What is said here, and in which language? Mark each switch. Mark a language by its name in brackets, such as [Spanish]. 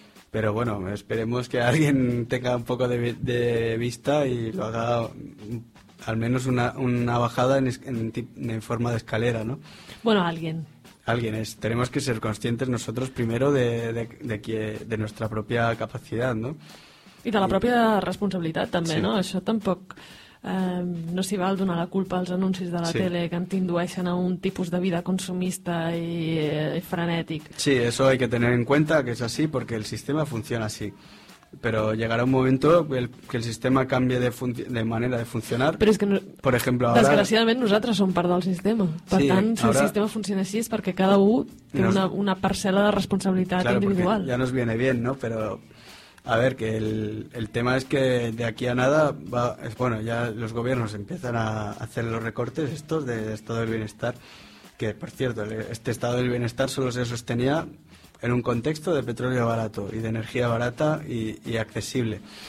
[Spanish] Pero bueno, esperemos que alguien tenga un poco de vista y lo haga al menos una bajada en forma de escalera, ¿no? Bueno, alguien. Alguien es. Tenemos que ser conscientes nosotros primero de nuestra propia capacidad, ¿no? Y de la propia responsabilidad también, sí. ¿No? Eso tampoco. [Catalan] No s'hi val donar la culpa als anuncis de la tele que ens indueixen a un tipus de vida consumista i frenètic. [Spanish] Sí, eso hay que tener en cuenta que es así porque el sistema funciona así. Pero llegará un momento que el sistema cambie de manera de funcionar. [Catalan] Però és que, per exemple, ara, desgraciadament, nosaltres som part del sistema. Per tant, si ara el sistema funciona així és perquè cada un té una parcel·la de responsabilitat individual. [Spanish] Ja nos viene bien, ¿no? Pero a ver, que el tema es que de aquí a nada ya los gobiernos empiezan a hacer los recortes estos de estado del bienestar, que por cierto, este estado del bienestar solo se sostenía en un contexto de petróleo barato y de energía barata y accesible.